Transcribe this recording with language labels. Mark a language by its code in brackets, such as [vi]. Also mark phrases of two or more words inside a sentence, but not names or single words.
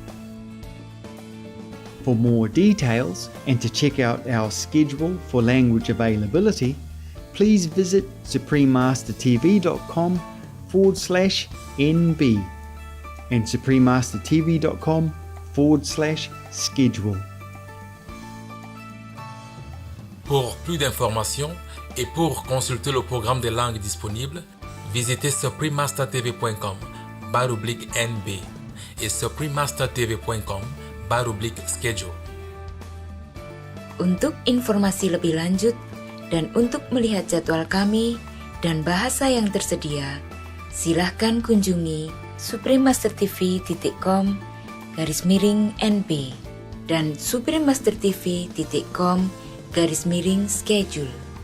[en] For more details and to check out our schedule for language availability, please visit suprememastertv.com/NB and suprememastertv.com/schedule. [fr] Pour plus d'informations et pour consulter le programme des langues disponibles, visitez suprememastertv.com/NB et suprememastertv.com/schedule. [id] Untuk informasi lebih lanjut dan untuk melihat jadwal kami dan bahasa yang tersedia, silahkan kunjungi suprememastertv.com/NB dan suprememastertv.com/schedule.